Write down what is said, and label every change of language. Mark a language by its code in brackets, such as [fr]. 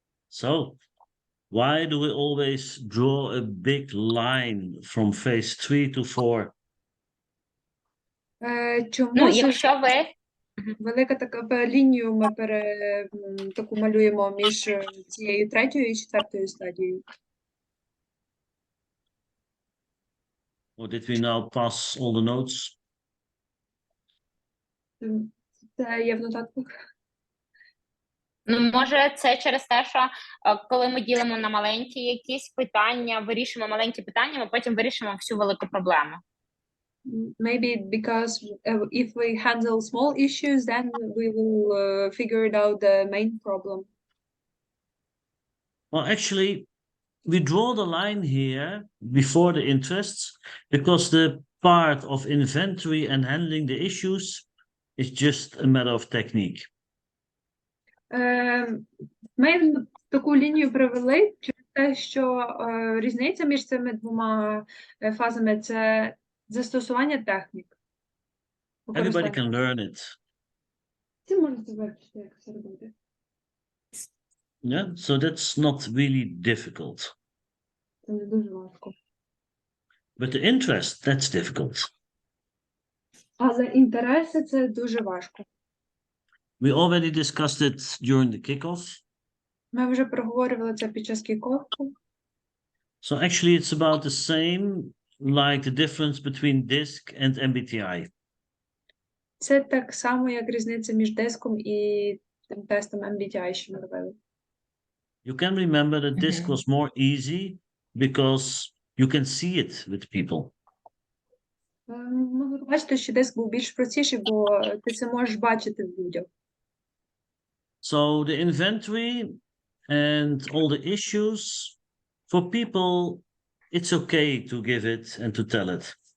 [en] So, why do we always draw a big line from phase 3 to 4? [uk] Чому Якщо ви велика така лінію ми таку малюємо між цією третьою і четвертою стадією? [en] Or did we now pass all the notes? [uk] Це є в нотатках. може це через те, що коли ми ділимо на маленькі якісь питання, вирішимо маленькі питання, ми потім вирішимо всю велику проблему. [en] Maybe because if we handle small issues, then we will figure it out the main problem. Well, actually, we draw the line here before the interests because the part of inventory and handling the issues is just a matter of technique. [uk] Ми таку лінію привели через те, що різниця між цими двома фазами – це застосування технік. [en] Everybody can learn it. [uk] Всі можуть вивчити, як це робити. [en] Yeah, so that's not really difficult. [uk] Це не дуже важко. [en] But the interest, that's difficult. [uk] Але інтереси – це дуже важко. [en] We already discussed it during the kickoff. [uk] Ми вже проговорювали це під час кікофу. [en] So actually it's about the same like the difference between DISC and MBTI. [uk] Це так само, як різниця між диском і тим тестом MBTI, що ми робили. [en] You can remember that DISC was more easy because you can see it with people. [uk] Ви бачите, що диск був більш простіший, бо ти це можеш бачити в людях. [en] So the inventory and all the issues, for people, it's okay to give it and to tell it.